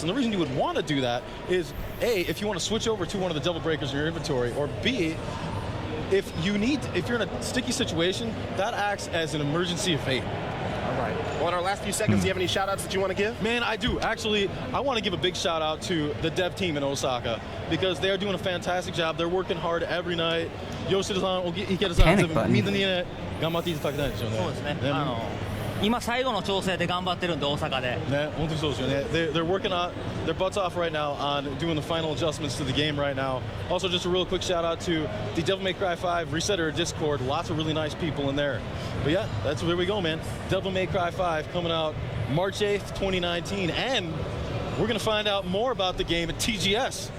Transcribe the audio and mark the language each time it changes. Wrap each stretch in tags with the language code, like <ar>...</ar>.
<en>And the reason you would want to do that is, A, if you want to switch over to one of the Devil Breakers in your inventory, or B, if you're in a sticky situation, that acts as an emergency evade. All right. Well, in our last few seconds, do you have any shout-outs that you want to give? Man, I do. Actually, I want to give a big shout-out to the dev team in Osaka because they are doing a fantastic job. They're working hard every night. Yoshida-san, Panic button.</en> <ja>みんなにね、頑張っていただきたいですよね。そうですね。今最後の調整で頑張ってるんで大阪で。ね、本当にそうですよね。</ja> <en>They're working on their butts off right now on doing the final adjustments to the game right now. Also, just a real quick shout out to the Devil May Cry 5 Resetter Discord. Lots of really nice people in there. But yeah, that's where we go, man. Devil May Cry 5 coming out March 8th, 2019, and we're gonna find out more about the game at TGS.</en>